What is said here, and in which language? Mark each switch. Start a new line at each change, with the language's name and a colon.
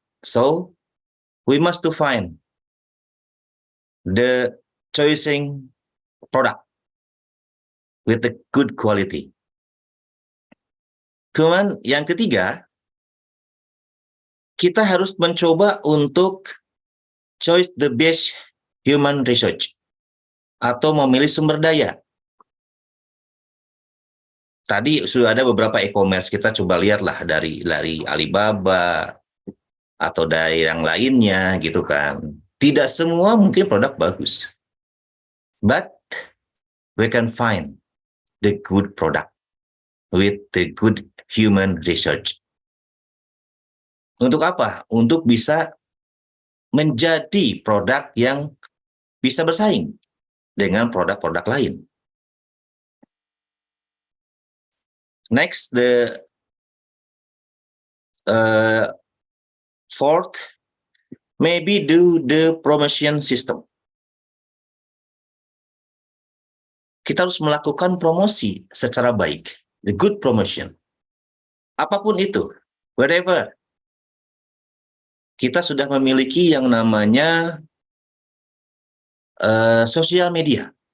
English: So, we must to find the choosing product with the good quality.
Indonesian: Kemudian yang ketiga, kita harus mencoba untuk
English: choose the best human research
Indonesian: atau memilih sumber daya. Tadi sudah ada beberapa e-commerce, kita coba lihatlah dari Alibaba atau dari yang lainnya gitu kan. Tidak semua mungkin produk bagus.
English: But we can find the good product with the good human research.
Indonesian: Untuk apa? Untuk bisa menjadi produk yang bisa bersaing dengan produk-produk lain.
English: Next, the fourth, maybe do the promotion system.
Indonesian: Kita harus melakukan promosi secara baik.
English: the good promotion.
Indonesian: Apapun itu, wherever. Kita sudah memiliki yang namanya sosial media.